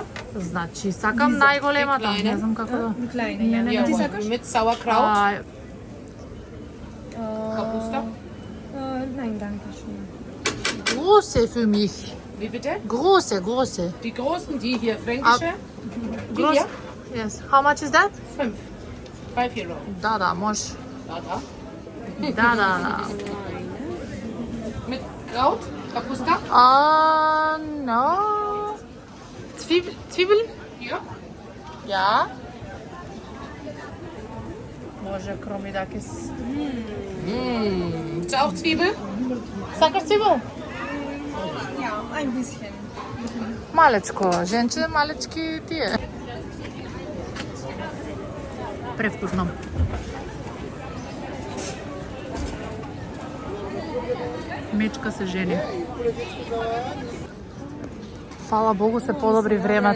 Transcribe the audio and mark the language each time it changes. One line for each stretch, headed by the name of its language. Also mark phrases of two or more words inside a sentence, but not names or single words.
Macedonian: Значи, сакам најголемата. Не знам како да...
German: Kleine, ja. Ja,
Macedonian: Ти
German: und
Macedonian: сакаш?
German: mit Sauerkraut. Nein, danke schön. Große für mich. Wie bitte? Große, große. Die großen, die hier, fränkische? Groß. hier?
English: Yes. How much is that?
German: 5. 5 Kilo.
Macedonian: Да, може. Da. Да.
German: Mit Kraut? Kapusta? No. Zwiebel? Ja. Ja.
Macedonian: Може кромидакис.
German: Ist auch Zwiebel?
Macedonian: Сакаш цвибел?
German: Ja, ein bisschen.
Macedonian: Малечко, женче, малечки тие. Превкусно. Мечка се жени. Фала Богу се подобри времето.